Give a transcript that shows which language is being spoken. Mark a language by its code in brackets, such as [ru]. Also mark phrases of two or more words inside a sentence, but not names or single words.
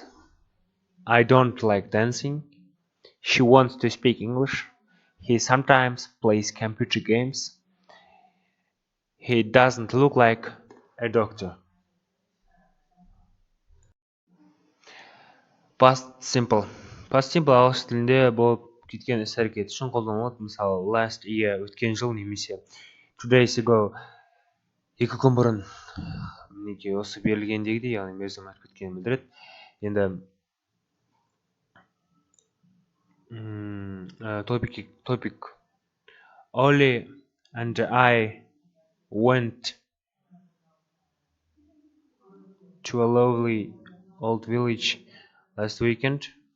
[en] I don't like dancing. She wants to speak English. He sometimes plays computer games. He doesn't look like a doctor. Past simple. Past simple [kk] ағылшын тілінде болып кеткен іс әрекет үшін қолданылады. Мысалы, [en] last year [kk] өткен жыл немесе [en] 2 days ago [kk] екі күн бұрын. Мінекей осы берілгендегідей, яғни мерзім өтіп кеткенін білдіреді. Енді topic. [en] Ollie and I went to a lovely old village last weekend.